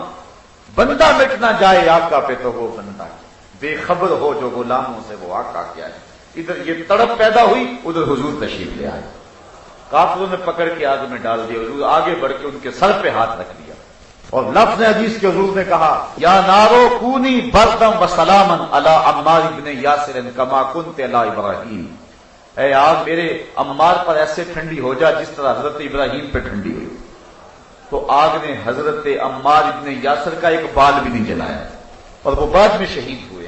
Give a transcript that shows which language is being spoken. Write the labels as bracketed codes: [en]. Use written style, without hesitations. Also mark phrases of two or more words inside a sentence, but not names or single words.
[ur] بندہ مٹ نہ جائے آقا پہ تو وہ بندہ بے خبر ہو جو غلاموں سے وہ آقا کیا ہے۔ ادھر یہ تڑپ پیدا ہوئی، ادھر حضور تشریف لے آئے، کافروں نے پکڑ کے آگ میں ڈال دیا، حضور آگے بڑھ کے ان کے سر پہ ہاتھ رکھ دیا، اور لفظ حدیث کے حضور نے کہا [ar] یا نارو کونی بردم و سلامن علی عمار بن یاسر کما کنت علی ابراہیم، [ur] اے آگ میرے عمار پر ایسے ٹھنڈی ہو جا جس طرح حضرت ابراہیم پہ ٹھنڈی ہوئی۔ تو آگ نے حضرت عمار بن یاسر کا ایک بال بھی نہیں جلایا، اور وہ بعد میں شہید ہوئے۔